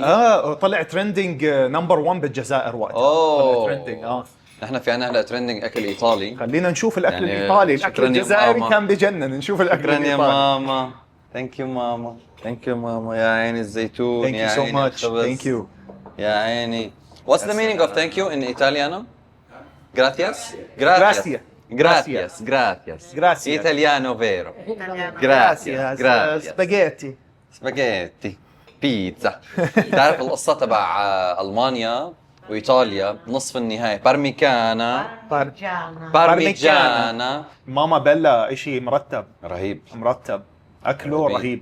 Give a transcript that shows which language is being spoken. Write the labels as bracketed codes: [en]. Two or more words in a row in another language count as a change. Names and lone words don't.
[ar] طلع [en] trending number [ar] 1 بالجزائر وقتها. طلع ترندنج. نحن في عنا هلا ترندنج اكل ايطالي. خلينا نشوف الاكل يعني الايطالي. الاكل الجزائري كان بجنن. نشوف الاكل شكرا يا ماما. [en] thank you [ar] ماما. [en] thank you [ar] ماما. يا عيني الزيتون. يا عيني الخبز. [en] thank you. [ar] يا عيني. [en] What's the meaning of thank you in Italiano? [es] Gracias. Gracias. Gracias. Gracias. Gracias. [it] Italiano vero. [es] Gracias. Gracias. [ar] سباجيتي. سباجيتي. بيتزا. تعرف القصة تبع ألمانيا وإيطاليا نصف النهائي بارميجانا. [it] mamma bella [ar] إشي مرتب. مرتب. أكله رهيب.